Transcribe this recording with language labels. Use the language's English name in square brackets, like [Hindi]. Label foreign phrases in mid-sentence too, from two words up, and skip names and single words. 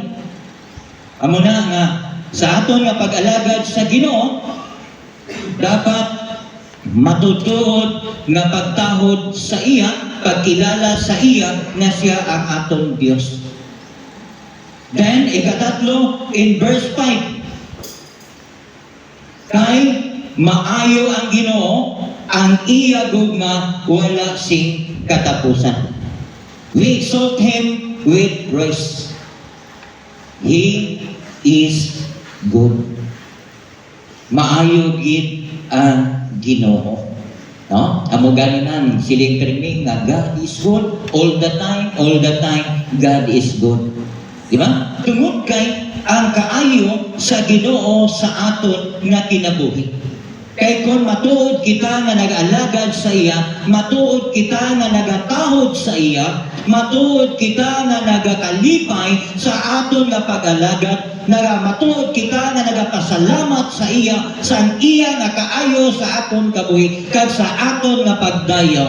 [Hiligaynon] Amo na nga, sa aton nga pag-alagad sa Ginoo, dapat matutuod nga pagtahod sa iya, pagkilala sa iya na siya ang aton Dios. Then, ikatatlo, [English] in verse 5, [Hiligaynon] kay maayo ang Ginoo, ang iya gugma wala sing katapusan. [English] We exalt Him with praise. He is good. [Hiligaynon] Maayo gid ang Ginoo. No? Amo ganinan siling permi nga [English] God is good all the time, God is good. [Hiligaynon] Di ba? Tungod kay ang kaayo sa Ginoo sa aton nga kinabuhi. Kay kung matuod kita nga nag-alagad sa iya, matuod kita nga nagatahod sa iya, matuod kita nga nagakalipay sa aton nga pag-alagad, matuod kita nga nagapasalamat sa iya, sa iya nga kaayo sa aton kabuhi, kag sa aton nga pagdayaw.